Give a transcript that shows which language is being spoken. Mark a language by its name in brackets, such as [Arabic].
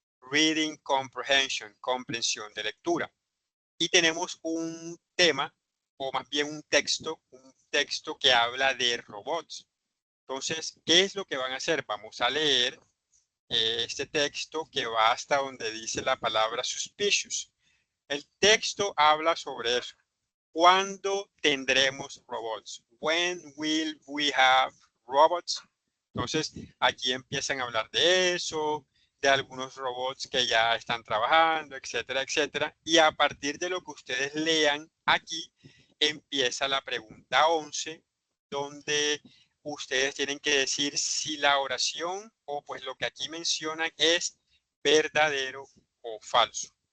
[Spanish] Reading Comprehension, comprensión de lectura. Y tenemos un tema, o más bien un texto que habla de robots. Entonces, ¿qué es lo que van a hacer? Vamos a leer este texto que va hasta donde dice la palabra suspicious. El texto habla sobre eso. ¿Cuándo tendremos robots? [English] When will we have robots? [Spanish] Entonces, aquí empiezan a hablar de eso, de algunos robots que ya están trabajando, etcétera, etcétera. Y a partir de lo que ustedes lean aquí, empieza la pregunta 11, donde ustedes tienen que decir si la oración o pues lo que aquí mencionan es verdadero o falso.